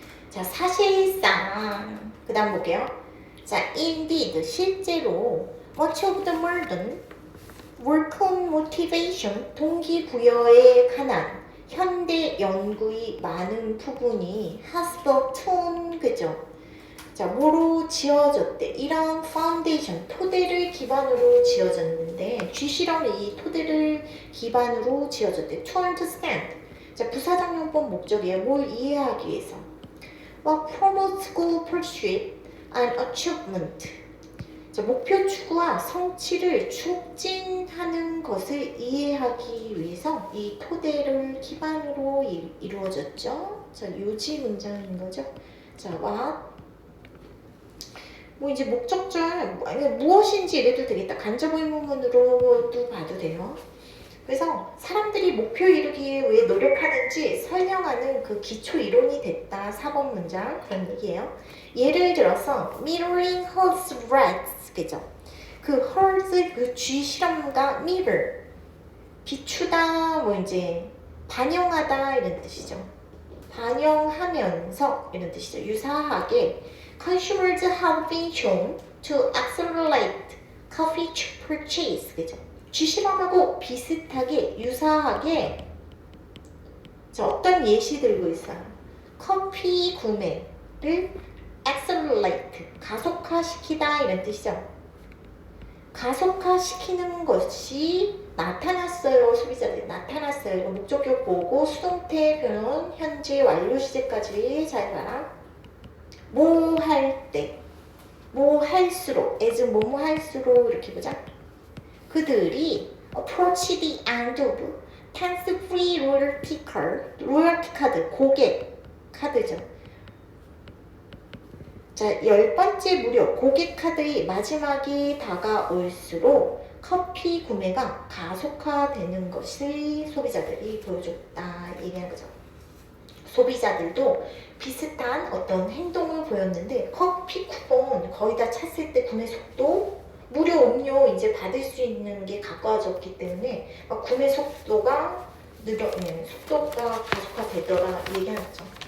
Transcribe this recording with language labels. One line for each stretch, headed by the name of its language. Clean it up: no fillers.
Korean: 자, 사실상 그 다음 볼게요. 자, indeed 실제로
English: much of the modern work motivation
Korean: 동기부여에 관한 현대 연구의 많은 부분이
English: has built,
Korean: 그죠? 자, 뭐로 지어졌대? 이런 파운데이션, 토대를 기반으로 지어졌는데 G 실험이 이 토대를 기반으로 지어졌대.
English: To understand.
Korean: 자, 부사적 용법 목적이에요. 뭘 이해하기 위해서.
English: promotes goal pursuit and achievement.
Korean: 자, 목표 추구와 성취를 촉진하는 것을 이해하기 위해서 이 토대를 기반으로 이루어졌죠. 자, 요지 문장인 거죠. 자, what? 뭐 이제 목적절 무엇인지 이래도 되겠다. 간접 의문문으로도 봐도 돼요. 그래서 사람들이 목표 이루기에 왜 노력하는지 설명하는 그 기초 이론이 됐다. 4번 문장 그런 얘기예요. 예를 들어서
English: mirroring Hall's rats,
Korean: 그죠? 그 Hall's 그 쥐 실험과 mirror 비추다, 뭐 이제 반영하다 이런 뜻이죠. 반영하면서 이런 뜻이죠.
English: 유사하게 consumers have been shown to accelerate coffee purchase, 그죠?
Korean: 쥐 실험하고 비슷하게 유사하게 자, 어떤 예시 들고 있어요. 커피 구매를 accelerate 가속화시키다 이런 뜻이죠. 가속화시키는 것이 나타났어요. 소비자들이 나타났어요. 이거 목적격 보고 수동태 표현 현재 완료 시제까지 잘 봐라. 뭐 할 때, 뭐 할수록, as 뭐뭐 할수록 이렇게 보자. 그들이
English: approach the end of tax-free royalty card,
Korean: 로열티 카드, 고객 카드죠. 자, 10번째 무료 고객 카드의 마지막이 다가올수록 커피 구매가 가속화되는 것을 소비자들이 보여줬다 얘기하는 거죠. 소비자들도 비슷한 어떤 행동을 보였는데 커피 쿠폰 거의 다 찼을 때 구매 속도 무료 음료 이제 받을 수 있는 게 가까워졌기 때문에 구매 속도가 속도가 가속화되더라 얘기하는 거죠.